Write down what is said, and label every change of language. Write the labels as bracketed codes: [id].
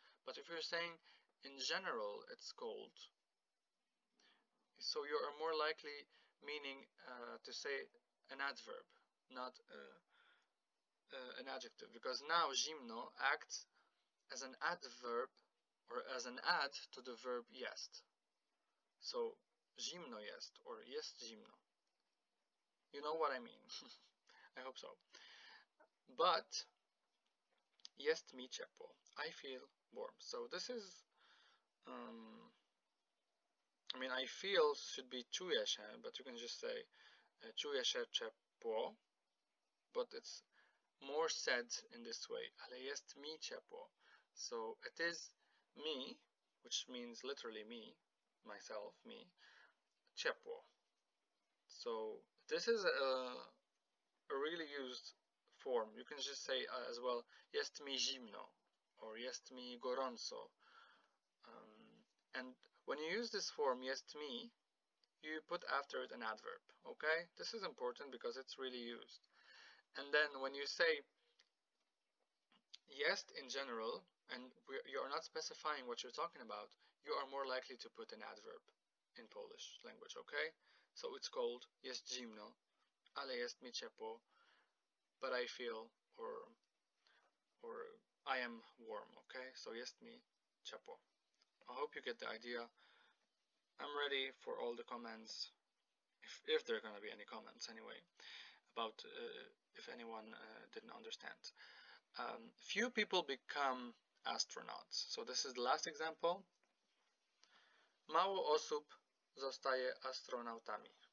[en] But if you're saying in general it's cold, so you are more likely meaning to say an adverb, not an adjective, because now zimno acts as an adverb or as an add to the verb jest. [pl] So zimno jest or jest zimno. [en] You know what I mean. I hope so. But [pl] jest mi ciepło. [en] I feel warm. So this is I mean, I feel should be [pl] czuję się, [en] but you can just say [pl] czuję się ciepło, [en] but it's more said in this way. [pl] Ale jest mi ciepło. [en] So it is me, which means literally me, myself, me, ciepło. So this is a really used form. You can just say as well, [pl] jest mi zimno, [en] or [pl] jest mi gorąco. [en] And when you use this form, [pl] jest mi, [en] you put after it an adverb, okay? This is important because it's really used. And then when you say jest in general, and you are not specifying what you're talking about, you are more likely to put an adverb in Polish language, okay? So it's called [pl] jest zimno, ale jest mi ciepło, [en] but I feel or I am warm, okay? So [pl] jest mi ciepło. [en] I hope you get the idea. I'm ready for all the comments, if there are going to be any comments anyway, about if anyone didn't understand. Few people become astronauts. So this is the last example. [pl] Mało osób zostaje astronautami.